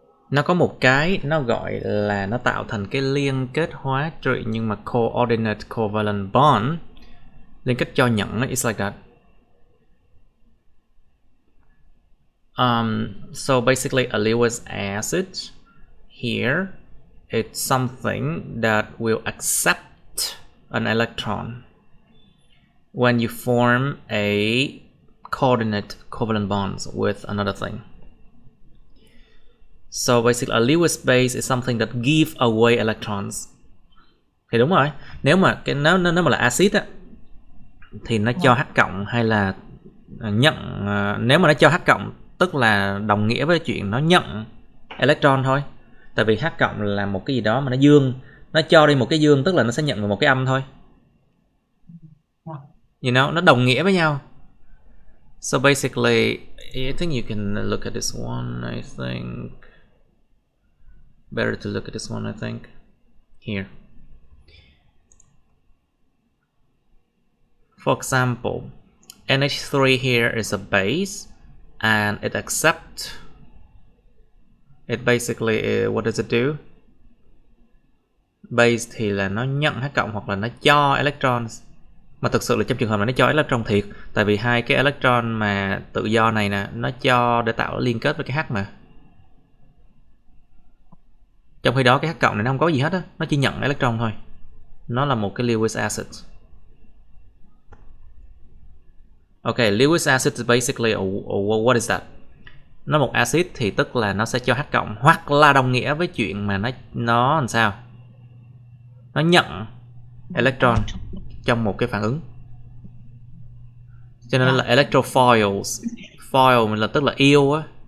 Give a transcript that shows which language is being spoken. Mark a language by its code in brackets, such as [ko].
[vi] Nó có một cái nó gọi là nó tạo thành cái liên kết hóa trị nhưng mà coordinate covalent bond, liên kết cho nhận, [en] it's like that. So basically a Lewis acid here, it's something that will accept an electron when you form a coordinate covalent bonds with another thing. So basically a Lewis base is something that give away electrons. [vi] Thì đúng rồi, nếu mà nếu mà là axit á thì nó cho H cộng hay là nhận, nếu mà nó cho H cộng tức là đồng nghĩa với chuyện nó nhận electron thôi. Tại vì H cộng là một cái gì đó mà nó dương, nó cho đi một cái dương tức là nó sẽ nhận một cái âm thôi. [en] You know, [vi] nó đồng nghĩa với nhau. [en] So basically, I think you can look at this one, I think. Better to look at this one, I think. Here. For example, NH3 here is a base and it accepts. It basically, what does it do? [vi] Base thì là nó nhận H cộng hoặc là nó cho electrons. Mà thực sự là trong trường hợp này nó cho electron thiệt. Tại vì hai cái electron mà tự do này nè, nó cho để tạo liên kết với cái H mà. Trong khi đó cái H cộng này nó không có gì hết á, nó chỉ nhận electron thôi. Nó là một cái Lewis acid. [en] Okay, Lewis acid is basically what is that? [vi] Nó một acid thì tức là nó sẽ cho H cộng hoặc là đồng nghĩa với chuyện mà nó làm sao? Nó nhận electron trong một cái phản ứng. Cho nên là electrophiles. Foil là tức là yêu á.